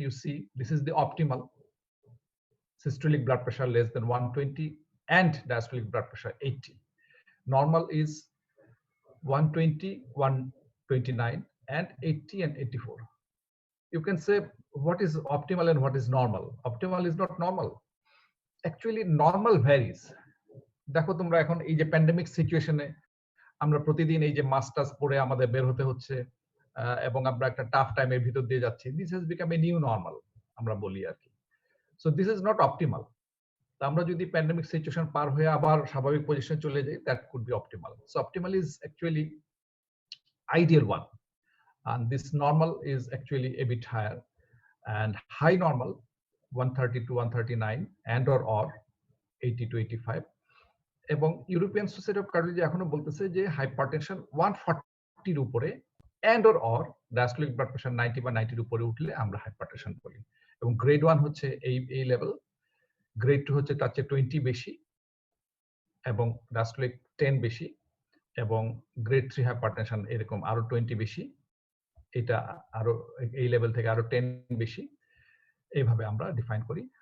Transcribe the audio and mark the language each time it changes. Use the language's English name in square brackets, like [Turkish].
[English] You see, this is the optimal systolic blood pressure less than 120 and diastolic blood pressure 80. Normal is 120, 129, and 80 and 84. You can say, what is optimal and what is normal? Optimal is not normal. Actually, normal varies. [Bangla] দেখো তোমরা এখন এই যে pandemic সিচুয়েশনে আমরা প্রতিদিন এই যে মাস্টার্স পড়ে আমাদের বের হতে হচ্ছে এবং আমরা একটা টাফ টাইমের ভিতর দিয়ে যাচ্ছি, [English] this has become a new normal [Bangla] আমরা বলি আর কি। [English] So this is not optimal. [Bangla] আমরা যদি প্যান্ডেমিক সিচুয়েশন পার হয়ে আবার স্বাভাবিক পজিশনে চলে যাই, [English] That could be optimal. So optimal is actually ideal one, and this normal is actually a bit higher, and high normal 130 to 139 and or 80 to 85. [Bangla] এবং European society of cardiology এখনো বলতেছে যে হাইপারটেনশন 140 এর উপরে and or diastolic blood pressure 90 বা 90 এর উপরে উঠলে আমরা হাইপারটেনশন বলি। এবং গ্রেড 1 হচ্ছে এই লেভেল, গ্রেড 2 হচ্ছে তার চেয়ে 20 বেশি এবং ডায়াস্টোলিক 10 বেশি এবং গ্রেড 3 হাইপারটেনশন এরকম আরো 20 বেশি, এটা আরো এই লেভেল থেকে আরো 10 বেশি, এইভাবে আমরা ডিফাইন করি।